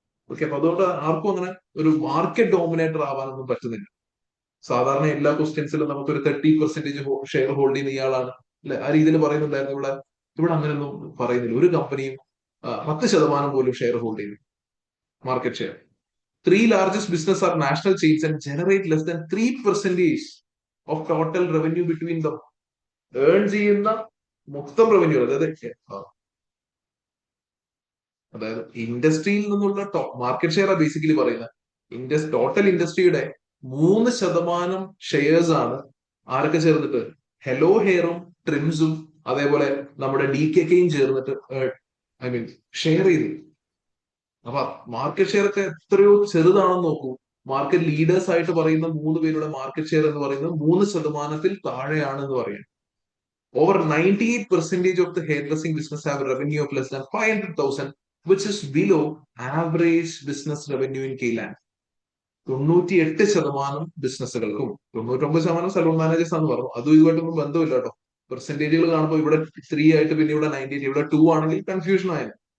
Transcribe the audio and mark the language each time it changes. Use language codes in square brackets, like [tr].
[ml] Okay, അപ്പൊ അതുകൊണ്ട് ആർക്കും അങ്ങനെ ഒരു മാർക്കറ്റ് ഡോമിനേറ്റർ ആവാനൊന്നും പറ്റുന്നില്ല. സാധാരണ എല്ലാ ക്വസ്റ്റ്യൻസിലും നമുക്കൊരു 30% ഷെയർ ഹോൾഡ് ചെയ്യുന്ന ഇയാളാണ് അല്ലെ, ആ രീതിയിൽ പറയുന്നുണ്ടായിരുന്നു. ഇവിടെ അങ്ങനെയൊന്നും പറയുന്നില്ല. ഒരു കമ്പനിയും 10% പോലും ഷെയർ ഹോൾഡ് ചെയ്യുന്നു, market share. [en] 3 largest business are national chains and generate less than 3% of total revenue between them. [ml] Earn ചെയ്യുന്ന മൊത്തം റവന്യൂ, അതായത് ഇൻഡസ്ട്രിയിൽ നിന്നുള്ള മാർക്കറ്റ് ഷെയർ ബേസിക്കലി പറയുന്നത്. ടോട്ടൽ ഇൻഡസ്ട്രിയുടെ 3% ഷെയർസ് ആണ് ആരൊക്കെ ചേർന്നിട്ട്, ഹെലോ ഹെയറും ട്രിംസും അതേപോലെ നമ്മുടെ DKKയും ചേർന്നിട്ട് ഷെയർ ചെയ്തു. അപ്പൊ മാർക്കറ്റ് ഷെയർ ഒക്കെ എത്രയോ ചെറുതാണെന്ന് നോക്കൂ. മാർക്കറ്റ് ലീഡേഴ്സ് ആയിട്ട് പറയുന്ന 3 പേരുടെ മാർക്കറ്റ് ഷെയർ എന്ന് പറയുന്നത് 3% താഴെയാണ് എന്ന് പറയാം. [en] Over 98% of the hairdressing business have a revenue of less than 500,000, which is below average business revenue in Kayland. [ml] 98% ബിസിനസ്സുകൾക്കും 99% salon managers ആണെന്ന് പറഞ്ഞു. അതും ഇതുമായിട്ടൊന്നും ബന്ധമില്ല കേട്ടോ. പെർസെന്റേജുകൾ കാണുമ്പോൾ ഇവിടെ 3 ആയിട്ട് പിന്നെ ഇവിടെ 98, ഇവിടെ 2 ആണെങ്കിൽ കൺഫ്യൂഷൻ ആയത്.